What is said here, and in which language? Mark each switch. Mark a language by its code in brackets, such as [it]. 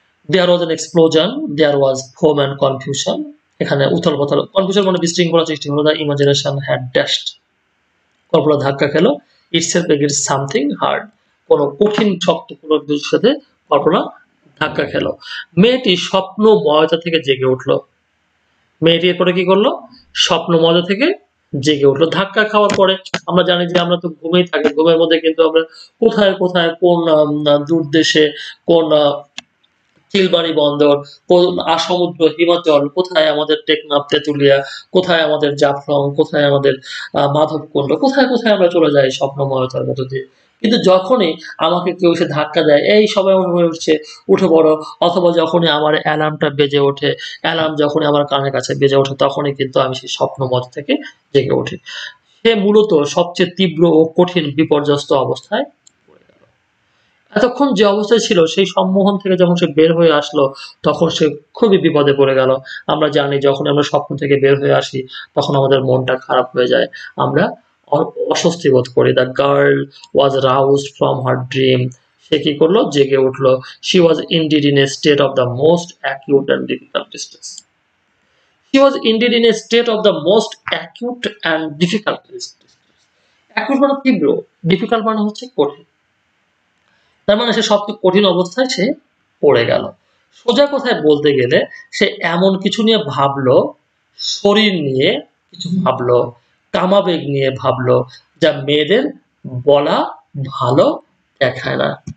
[en] There was an explosion, there was foam and confusion. [bn] এখানে উথাল-পাথাল, confusion মানে বিশৃঙ্খলা সৃষ্টি হলো। [en] The imagination had dashed. [bn] কল্পনা ধাক্কা খেলো। [en] Itself against something hard. [bn] কোনো কঠিন শক্ত কোনো কিছুর সাথে কল্পনা ধাক্কা খেলো। মেয়েটি স্বপ্নময়তা থেকে জেগে উঠলো। মেয়েটি এরপরে কি করলো? স্বপ্নময়তা থেকে জেগে উঠলো। ধাক্কা খাওয়ার পরে আমরা জানি যে আমরা তো ঘুমেই থাকি। ঘুমের মধ্যে কিন্তু আমরা কোথায়, কোথায় কোন দূর দেশে, কোন চিলমারি বন্দর, কোন সমুদ্র, হিমাচল, কোথায় আমাদের টেকনাফ, তেঁতুলিয়া, কোথায় আমাদের জাফলং, কোথায় আমাদের মাধবকুণ্ড, কোথায়, কোথায় আমরা চলে যাই স্বপ্নময়তার মধ্য দিয়ে। কিন্তু যখনই আমাকে কেউ এসে ধাক্কা দেয়, "এই সবাই হয়ে উঠছে, উঠে পড়ো।" অথবা যখনই আমার অ্যালার্মটা বেজে ওঠে, অ্যালার্ম যখনই আমার কানের কাছে বেজে ওঠে, তখনই কিন্তু আমি সেই স্বপ্নমত থেকে জেগে উঠি। সে মূলত সবচেয়ে তীব্র ও কঠিন বিপর্যস্ত অবস্থায় পড়ে গেল। এতক্ষণ যে অবস্থায় ছিল সেই সম্মোহন থেকে যখন সে বের হয়ে আসলো, তখন সে খুবই বিপদে পড়ে গেল। আমরা জানি যখন আমরা স্বপ্ন থেকে বের হয়ে আসি তখন আমাদের মনটা খারাপ হয়ে যায়। আমরা অ অস্বস্তি বোধ করি। [en] The girl was roused from her dream. [bn] সে কি করলো? জেগে উঠলো। [en] She was indeed in a state of the most acute and difficult distress. She was indeed in a state of the most acute and difficult distress. [bn] acute মানে তীব্র, difficult মানে হচ্ছে কঠিন। তার মানে সে সবচেয়ে কঠিন অবস্থায় সে পড়ে গেল। সোজা কথায় বলতে গেলে সে এমন কিছু নিয়ে ভাবলো, শরীর নিয়ে কিছু ভাবলো, কামাবেগ নিয়ে ভাবলো, যা মেয়েদের বলা ভালো দেখায় না।